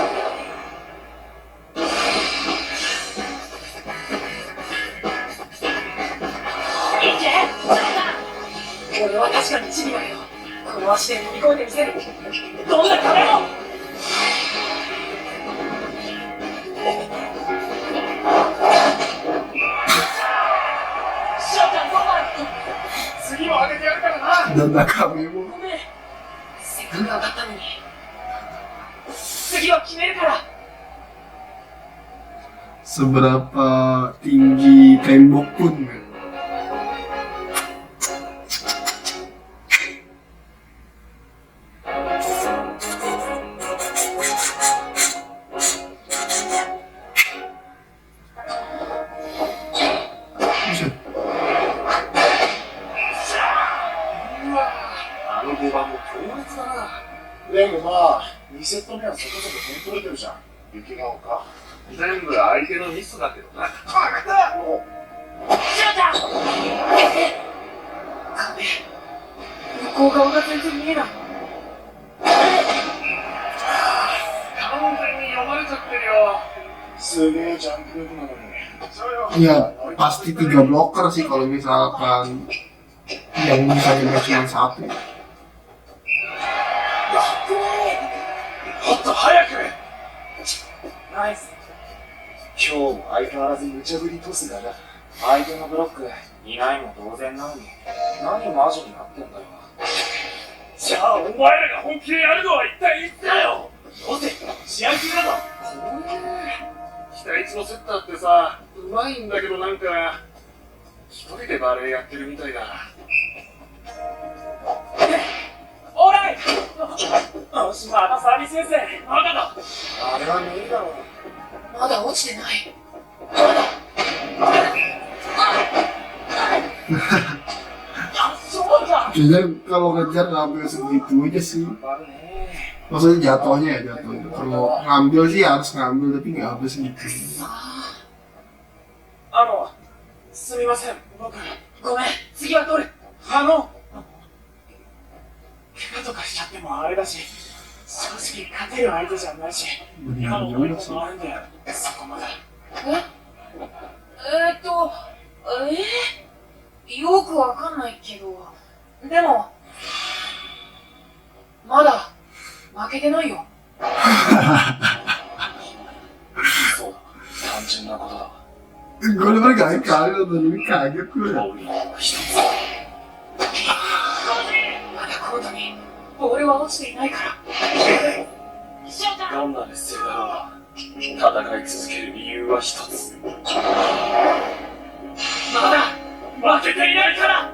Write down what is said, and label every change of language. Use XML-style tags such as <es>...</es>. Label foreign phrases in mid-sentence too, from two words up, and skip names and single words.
<ja>俺は確かにチビだけど、この足で乗り越えてみせる。どんな壁も。しおちゃん、そうだ。次も上げてやるからな。</ja> <id>Dan kami mau.</id> <ja>ごめん。せっかく頑張ったのに。次は決めるから。</ja> <id>Seberapa tinggi tembok pun kan? Buset.</id> <ja>5番も強烈だな。でもまあ、2セット目はそこそこ点取れてるじゃん。雪が丘全部相手のミスだけどな。翔ちゃん壁、向こう側が全然見えない。完全に読まれちゃってるよ。すげえジャンプ力なのに。</ja> <id>Ya pasti 3 blocker sih kalau misalkan yang bisa nyampe cuma 1.</id> <ja>もっと早く。ナイス。今日も相変わらず無茶ぶりトスだな。相手のブロック、いないも同然なのに、何マジになってんだよ。じゃあお前らが本気でやるのは一体いつだよ。どうせ試合中だぞ。期待値のセッターってさ、うまいんだけどなんか一人でバレエやってるみたいだ。オーライ。よし、またサービス先生。まだだ。あれは無理だろう。まだ落ちてない。</ja> <id>Jadi kalau ngejar ngambil segitu aja sih. Maksudnya jatuhnya ya jatuhnya. Kalau ngambil sih harus ngambil tapi nggak habis segitu.</id> <ja>すみません、僕。ごめん、次は取る。怪我とかしちゃってもあれだし、正直勝てる相手じゃないし、今の思い込みもあるんで、そこまで。よくわかんないけど、でも、まだ負けてないよ。そうだ、単純なことだ。</ja> <id>Gue denger gak kali nonton ini kaget gue.</id> <ja>ボールに一つ。まだコートにボールは落ちていないから。どんな劣勢だろう。戦い続ける理由は一つ。まだ負けていないから。</ja>